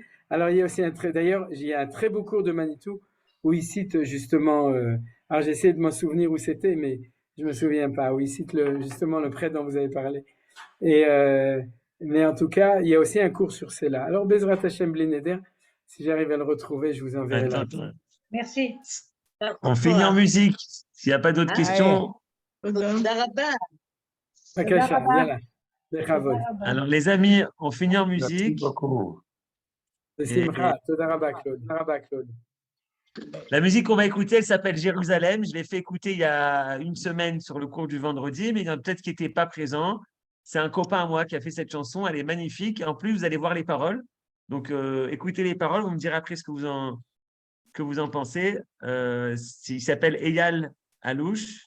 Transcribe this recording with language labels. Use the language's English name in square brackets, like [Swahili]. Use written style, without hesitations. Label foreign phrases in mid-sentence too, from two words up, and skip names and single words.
[French] Alors, il y a aussi d'ailleurs, il y a un très beau cours de Manitou où il cite justement, alors j'essaie de m'en souvenir où c'était, mais je me souviens pas, où il cite justement le prêtre dont vous avez parlé. Et, mais en tout cas, il y a aussi un cours sur cela. Alors, [Hebrew] בעזרת השם בלי נדר, [French] si j'arrive à le retrouver, je vous enverrai là. Merci. On finit en musique. S'il n'y a pas d'autres questions. Darabah. [Hebrew] בבקשה, יאללה. בכבוד. [French] Alors, les amis, on finit en Merci musique. beaucoup. [Hebrew] בשמחה. תודה רבה, Claude. תודה רבה, Claude. [French] La musique qu'on va écouter, elle s'appelle Jérusalem. Je l'ai fait écouter il y a une semaine sur le cours du vendredi, mais il y en a peut-être qui n'étaient pas présents. C'est un copain à moi qui a fait cette chanson. Elle est magnifique. Et en plus, vous allez voir les paroles. Donc, écoutez les paroles. Vous me direz après ce que vous en pensez. Il s'appelle Eyal Alouche.